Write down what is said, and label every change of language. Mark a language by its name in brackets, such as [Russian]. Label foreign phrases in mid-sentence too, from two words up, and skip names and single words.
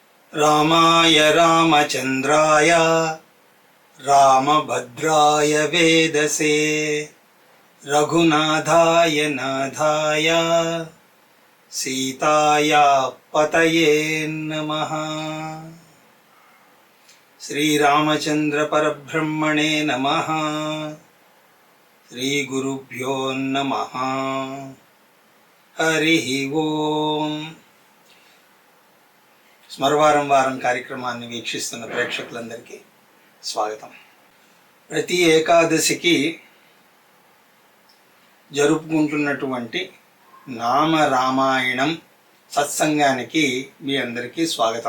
[Sanskrit] रामाय रामचन्द्राय रामभद्राय वेदसे रघुनाथाय नाथाय सीताया पतये नमः। श्रीरामचन्द्र परब्रह्मणे नमः। श्रीगुरुभ्यो नमः। हरिः ओम्। [Telugu] స్మరవారం వారం కార్యక్రమాన్ని వీక్షిస్తున్న ప్రేక్షకులందరికీ స్వాగతం. ప్రతి ఏకాదశికి జరుపుకుంటున్నటువంటి నామ రామాయణం సత్సంగానికి మీ అందరికీ స్వాగతం.